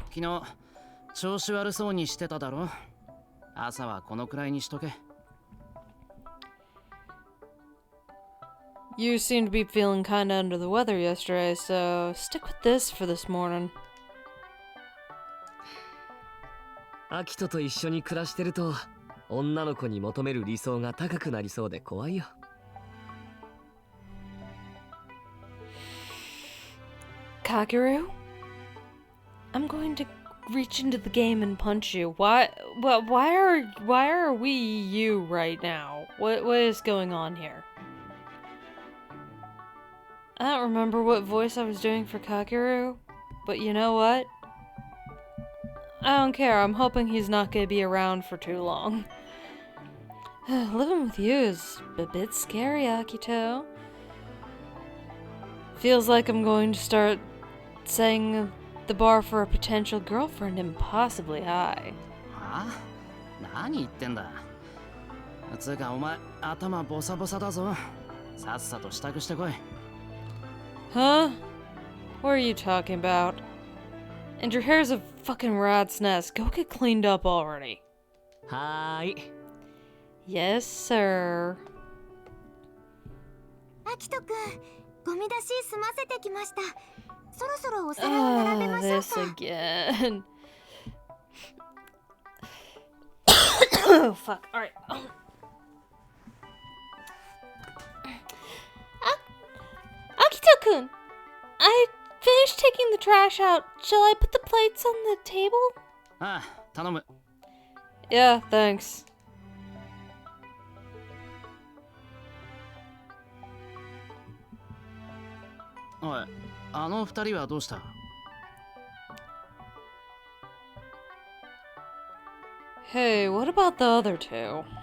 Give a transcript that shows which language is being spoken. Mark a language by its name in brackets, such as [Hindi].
[Japanese] 昨日調子悪そうにしてただろ。朝はこのくらいにしとけ。 [English] You seem to be feeling kinda under the weather yesterday, so stick with this for this morning. [Japanese] アキトと一緒に暮らしてると女の子に求める理想が高くなりそうで怖いよ。 [English] Kakeru? I'm going to reach into the game and punch you. Why are we you right now? What is going on here? I don't remember what voice I was doing for Kakeru, but you know what? I don't care. I'm hoping he's not going to be around for too long. Living with you is a bit scary, Akito. Feels like I'm going to start setting the bar for a potential girlfriend impossibly high. [Japanese] はあ？何言ってんだ。つうかお前頭ボサボサだぞ。さっさと支度してこい。 [English] Huh? What are you talking about? And your hair's a fucking rat's nest. Go get cleaned up already. [Japanese] はーい。 [English] Yes, sir. [Japanese] アキトくん、ゴミ出し済ませてきました。そろそろお皿を並べましょう [English] This [Japanese] か。 [English] again. Oh, fuck. Alright. Akito-kun! I finished taking the trash out. Shall I put the plates on the table? [Japanese] ああ、頼む。 [English] Yeah, thanks. [Japanese] おい、あの二人はどうした？ [English] Hey, what about the other two?